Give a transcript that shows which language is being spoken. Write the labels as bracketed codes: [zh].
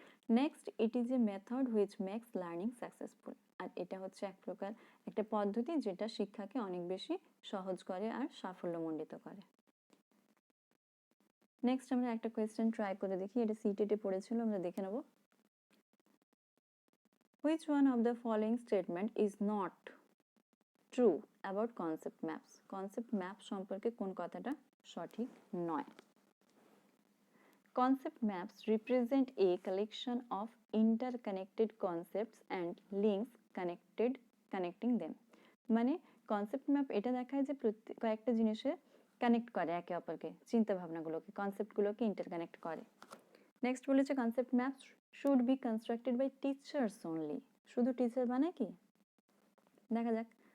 [en] Next, it is a method which makes learning successful. [bn] আর এটা হচ্ছে এক প্রকার একটা পদ্ধতি যেটা শিক্ষাকে অনেক বেশি সহজ করে আর সাফল্যমণ্ডিত করে। নেক্সট আমরা একটা কোয়েশ্চেন ট্রাই করে দেখি, এটা সিটেটে পড়েছিল, আমরা দেখে নেব। [en] Which one of the following statement is not true about concept maps? [bn] Concept map সম্পর্কে কোন কথাটা সঠিক নয়? [en] Concept maps represent a collection of interconnected concepts and links connecting them. [bn] মানে কনসেপ্ট ম্যাপ এটা দেখায় যে কয়েকটা জিনিসে কানেক্ট করে একে অপরকে, চিন্তা ভাবনাগুলোকে, কনসেপ্টগুলোকে ইন্টারকানেক্ট করে। [en] Next বলেছে concept maps should be constructed by teachers only. [bn] শুধু টিচার বানায় কি? দেখা যাক।